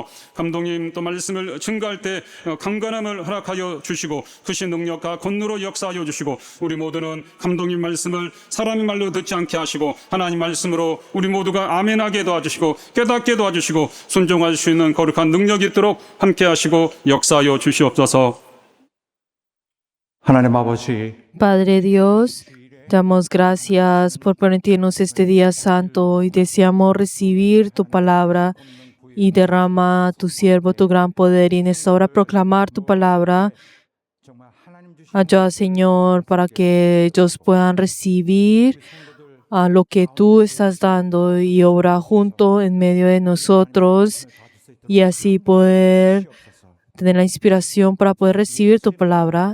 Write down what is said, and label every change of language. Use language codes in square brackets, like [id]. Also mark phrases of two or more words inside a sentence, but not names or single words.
[ko] 감독님 또 말씀을 증거할 때 강건함을 허락하여 주시고 크신 능력과 권능으로 역사하여 주시고 우리 모두는 감독님 말씀을 사람의 말로 듣지 않게 하시고 하나님 말씀으로 우리 모두가 아멘하게 도와주시고 깨닫게 도와주시고 순종할 수 있는 거룩한 능력이 있도록 함께 하시고 역사하여 주시옵소서. 하나님 아버지, [es] Padre Dios, damos gracias por permitirnos este día santo y deseamos recibir tu palabra y derrama a tu siervo tu gran poder y en esta hora proclamar tu palabra. Ayuda, Señor, para que ellos puedan recibir a lo que tú estás dando y obra junto en medio de nosotros y así poder tener la inspiración para poder recibir tu palabra.